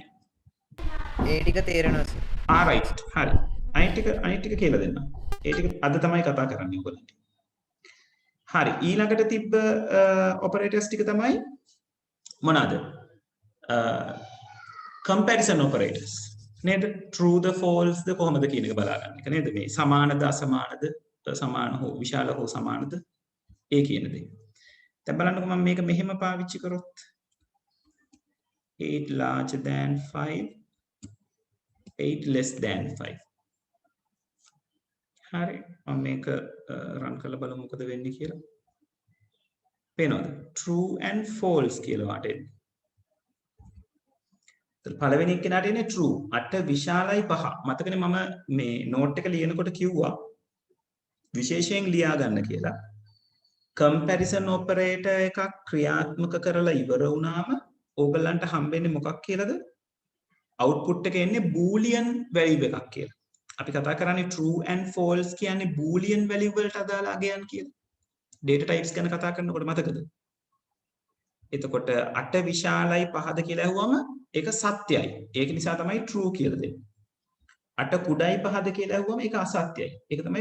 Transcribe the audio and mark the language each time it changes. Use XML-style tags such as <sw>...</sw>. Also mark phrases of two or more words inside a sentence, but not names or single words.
<si>ඒ ටික තේරෙනවා සර්. right. හරි. අනිත් ටික කියලා දෙන්න. ඒ ටික අද තමයි කතා කරන්නේ ඔයගොල්ලන්ට. හරි. ඊළඟට තිබ්බ operators ටික තමයි මොනවාද?</si> <en>comparison operators. නේද? true the false</en> <si>ද කොහොමද කියන එක බලාගන්න එක නේද? මේ සමානද අසමානද සමාන හෝ විශාල හෝ සමානද ඒ කියන දේ. දැන් බලන්නකෝ මම මේක මෙහෙම පාවිච්චි කරොත්</si> <en>8 larger than 5 8 less than 5.</en> <si>හරි මම මේක රන් කරලා බලමු මොකද වෙන්නේ කියලා. පේනවද?</si> <en>true and false</en> <si>කියලා වට එන්නේ. පළවෙනි එක්කෙනාට එන්නේ true. 8 විශාලයි 5. මතකනේ මම මේ නෝට් එක ලියනකොට කිව්වා විශේෂයෙන් ලියා ගන්න කියලා.</si> <en>comparison operator</en> <si>එකක් ක්‍රියාත්මක කරලා ඉවර වුණාම ඕගලන්ට හම්බෙන්නේ මොකක් කියලාද? output එක එන්නේ</si> <en>boolean value</en> <si>එකක් කියලා. අපි කතා කරන්නේ</si> <en>true and false</en> <si>කියන්නේ</si> <en>boolean value</en> <si>වලට අදාළ අගයන් කියලා.</si> <en>data types</en> <si>ගැන කතා කරනකොට මතකද? එතකොට 8 විශාලයි 5ද කියලා ඇහුවම ඒක සත්‍යයි. ඒක නිසා තමයි true කියලා දෙන්නේ. 8 කුඩායි 5ද කියලා ඇහුවම ඒක අසත්‍යයි.</si>